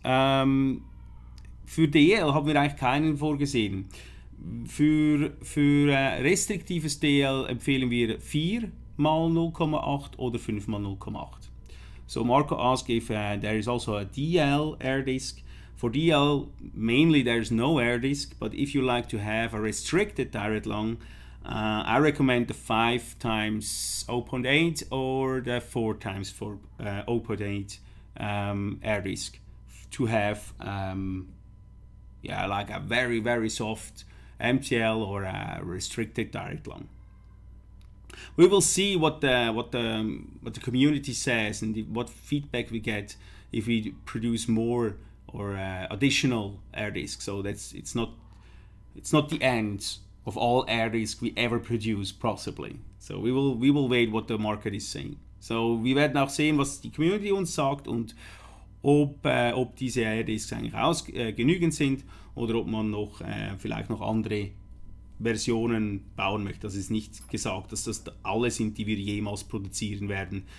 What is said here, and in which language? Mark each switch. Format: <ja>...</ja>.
<de>Für DL haben wir eigentlich keinen vorgesehen. Für restriktives DL empfehlen wir 4 mal 0,8 oder 5 mal 0,8.</de> <en>So Marco asked if there is also a DL air disc. For DL, mainly there's no air disc, but if you like to have a restricted direct lung, I recommend the 5 times 0.8 or the 4 times 0.8 air disc to have like a very, very soft MTL or a restricted direct lung. We will see what the community says and what feedback we get if we produce more or additional air discs. So it's not the end of all air discs we ever produce, possibly. So we will wait what the market is saying.</en> <de>So wir werden auch sehen, was die Community uns sagt und ob diese Air Discs eigentlich genügend sind oder ob man noch vielleicht noch andere Versionen bauen möchte. Das ist nicht gesagt, dass das alle sind, die wir jemals produzieren werden.</de>